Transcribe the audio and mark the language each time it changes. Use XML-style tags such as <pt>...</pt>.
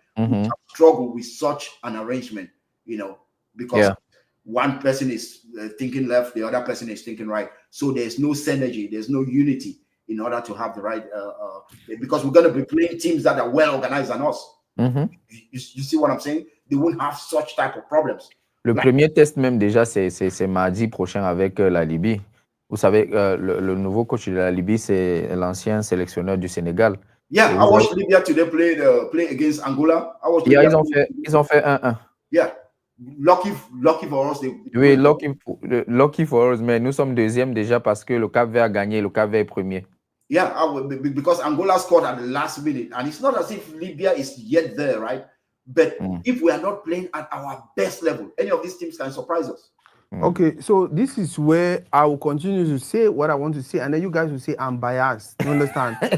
<en>We shall struggle with such an arrangement, because one person is thinking left, the other person is thinking right. So there's no synergy, there's no unity in order to have the right, because we're going to be playing teams that are well organized than us. You see what I'm saying? They won't have such type of problems.</en> <fr>Le premier test même déjà, c'est mardi prochain avec la Libye. Vous savez, le nouveau coach de la Libye, c'est l'ancien sélectionneur du Sénégal.</fr> <en>Yeah, I watched Libya today play against Angola.</en> <fr>Ils ont fait 1-1.</fr> <en>Yeah, lucky for us.</en> <fr>Oui,</fr> <en>lucky for us,</en> <fr>mais nous sommes deuxième déjà parce que le Cap-Vert a gagné, le Cap-Vert est premier.</fr> <en>Yeah, because Angola scored at the last minute, and it's not as if Libya is yet there, right? But if we are not playing at our best level, any of these teams can surprise us. Okay, so this is where I will continue to say what I want to say, and then you guys will say I'm biased. You understand?</en>